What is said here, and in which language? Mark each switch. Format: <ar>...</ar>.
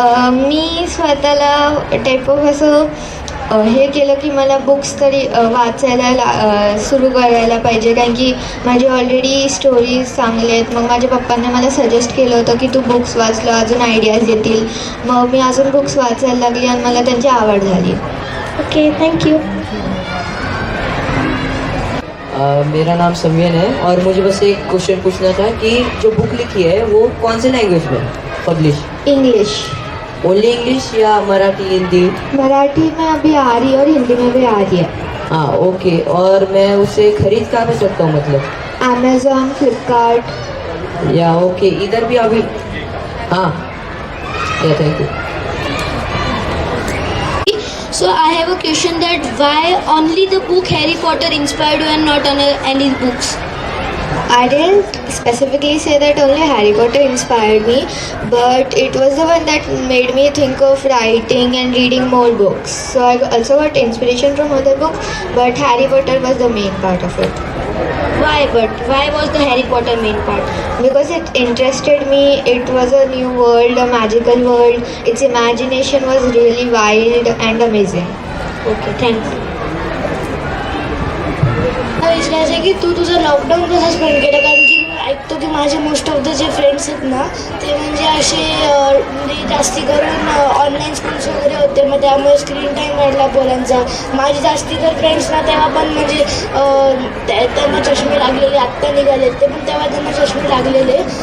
<mr>मी स्वतःला type of असं हे केलं की मला बुक्स तरी वाचायला सुरू करायला पाहिजे, कारण की माझे ऑलरेडी स्टोरीज चांगले आहेत. मग माझ्या पप्पांनी मला सजेस्ट केलं होतं की तू बुक्स वाचलं अजून आयडियाज येतील. मग मी अजून बुक्स वाचायला लागली आणि मला त्यांची आवड झाली.</mr> <en>Okay, thank you.</en> <hi>मेरा नाम समयन है और मुझे बस एक क्वेश्चन पूछना था कि जो बुक लिखी है वो कौन से लैंग्वेज में पब्लिश? इंग्लिश. ओनली इंग्लिश या मराठी, हिंदी? मराठी में अभी आ रही है और हिंदी में भी आ रही है. हाँ, ओके. और मैं उसे खरीद कहाँ पे सकता हूँ, मतलब? अमेज़ॉन, फ्लिपकार्ट. या ओके, इधर भी अभी? हाँ, या thank you.</hi> <en>So I have a question that why only the book Harry Potter inspired you and not any books? I didn't specifically say that only Harry Potter inspired me, but it was the one that made me think of writing and reading more books. So I also got inspiration from other books, but Harry Potter was the main part of it. Why was the Harry Potter main part? Because it interested me. It was a new world, a magical world. Its imagination was really wild and amazing. Okay, thanks.</en> <mr>विचारायचं आहे की तू तुझं lockdown कसं spend केलं, कारण की मी ऐकतो की माझे</mr> <en>most of the</en> <mr>जे फ्रेंड्स आहेत ना ते म्हणजे असे म्हणजे जास्ती करून ऑनलाईन स्कूल्स वगैरे होते, मग त्यामुळे स्क्रीन टाईम वाढला पोरांचा. माझे जास्ती तर फ्रेंड्स ना तेव्हा पण म्हणजे त्यांना चष्मे लागलेले, आत्ता निघाले ते पण तेव्हा त्यांना चष्मे लागलेले.</mr>